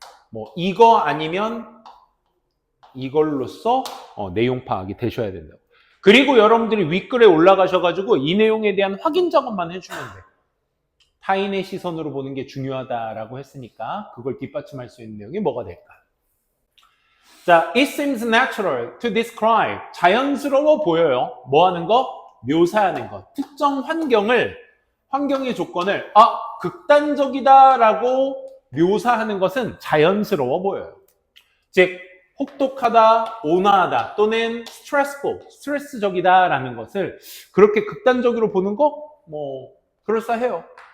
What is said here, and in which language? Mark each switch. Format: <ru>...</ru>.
<ko>뭐 이거 아니면 이걸로써 내용 파악이 되셔야 된다고. 그리고 여러분들이 윗글에 올라가셔가지고 이 내용에 대한 확인 작업만 해주면 돼. 타인의 시선으로 보는 게 중요하다라고 했으니까 그걸 뒷받침할 수 있는 내용이 뭐가 될까?</ko> <en>자, it seems natural to describe.</en> <ko>자연스러워 보여요. 뭐 하는 거? 묘사하는 것. 특정 환경의 조건을 극단적이다라고 묘사하는 것은 자연스러워 보여요. 즉 혹독하다, 온화하다 또는 stressful, 스트레스적이다라는 것을 그렇게 극단적으로 보는 거 뭐 그럴싸해요.</ko>